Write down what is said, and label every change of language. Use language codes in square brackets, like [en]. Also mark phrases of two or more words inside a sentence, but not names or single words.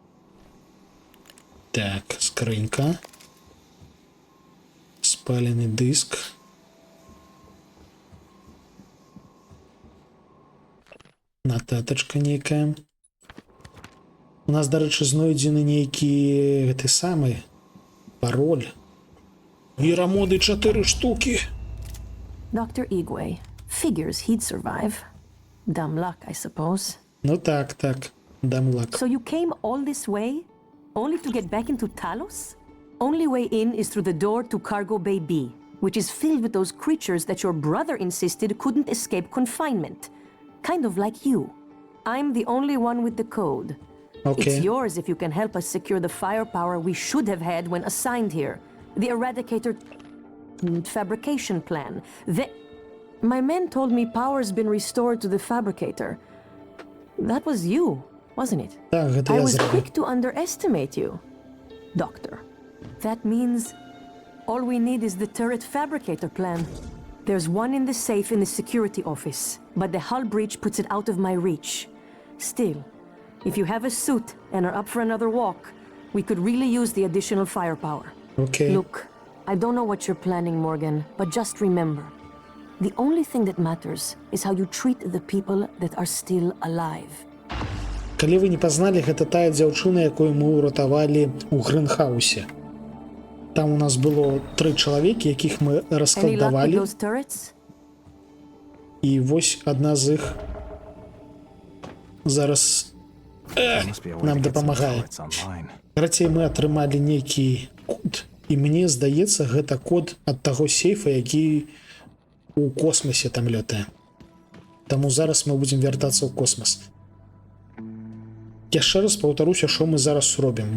[be] Так, скрынька. Спалены дыск. Нататачка нейкая. У нас, дарэчы, знойдзены нейкі гэты самы пароль. Вірамоды 4 штукі. [en] Dr. Igwe. Figures he'd survive. Dumb luck, I suppose. [be] Ну так, [en] dumb luck. So you came all this way, only to get back into Talos? Only way in is through the door to Cargo Bay B, which is filled with those creatures that your brother insisted couldn't escape confinement. Kind of like you. I'm the only one with the code. Okay. It's yours if you can help us secure the firepower we should have had when assigned here. The Eradicator fabrication plan. My men told me power's been restored to the Fabricator. That was you, wasn't it? [be] Так, гэта [en] I [be] я [en] was [be] зрабіў. [en] quick to underestimate you, Doctor. That means all we need is the turret fabricator plan. There's one in the safe in the security office, but the hull breach puts it out of my reach. Still, if you have a suit and are up for another walk, we could really use the additional firepower. Okay. Look, I don't know what you're planning, Morgan, but just remember, the only thing that matters is how you treat the people that are still alive. [be] Калі вы не пазналі, гэта тая дзяўчына, якую мы ўратавалі ў Грынхаусе. Там у нас было 3 чалавекі, якіх мы [en] Any luck with [be] раскалдавалі. [en] those turrets? [be] І вось адна з іх зараз [en] There must be a way [be] нам [en] to get some [be] дапамагае. [en] turrets online. [be] Карацей, мы атрымалі нейкі код, і мне здаецца, гэта код ад таго сейфа, які у космосе там лётае. Таму зараз мы будзем вяртацца ў космос. Яшчэ раз паўтаруся, што мы зараз робім.